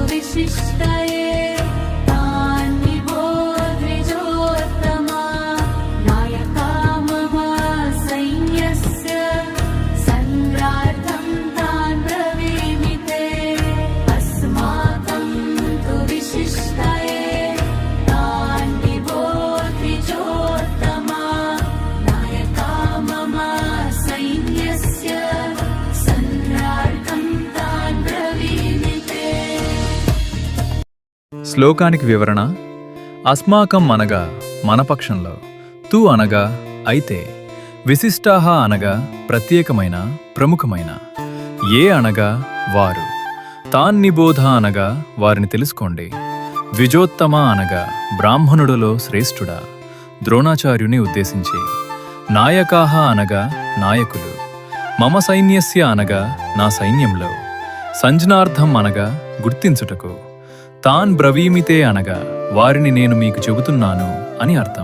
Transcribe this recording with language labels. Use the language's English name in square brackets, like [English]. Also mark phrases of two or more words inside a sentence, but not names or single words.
[Sanskrit] विशिष्टये तान्निबोध द्विजोत्तमा नायका मम सैन्यस्य संग्रार्थं तान् ब्रवीमि ते अस्माकं तु विशिष्टये तान्निबोध द्विजोत्तमा नायका मम सैन्यस्य संग्रार्थं तान् ब्रवीमि ते। [Telugu] శ్లోకానికి వివరణ. అస్మాకం అనగా మన పక్షంలో, తు అనగా అయితే, విశిష్టాహ అనగా ప్రత్యేకమైన ప్రముఖమైన, ఏ అనగా వారు, తాన్నిబోధ అనగా వారిని తెలుసుకోండి, ద్విజోత్తమ అనగా బ్రాహ్మణుడులో శ్రేష్ఠుడా, ద్రోణాచార్యుని ఉద్దేశించి, నాయకాహ అనగా నాయకులు, [Sanskrit] మమ సైన్యస్య [Telugu] అనగా నా సైన్యంలో, సంజ్ఞార్థం అనగా గుర్తించుటకు, [Sanskrit] తాన్ బ్రవీమితే [Telugu] అనగా వారిని నేను మీకు చెబుతున్నాను అని అర్థం.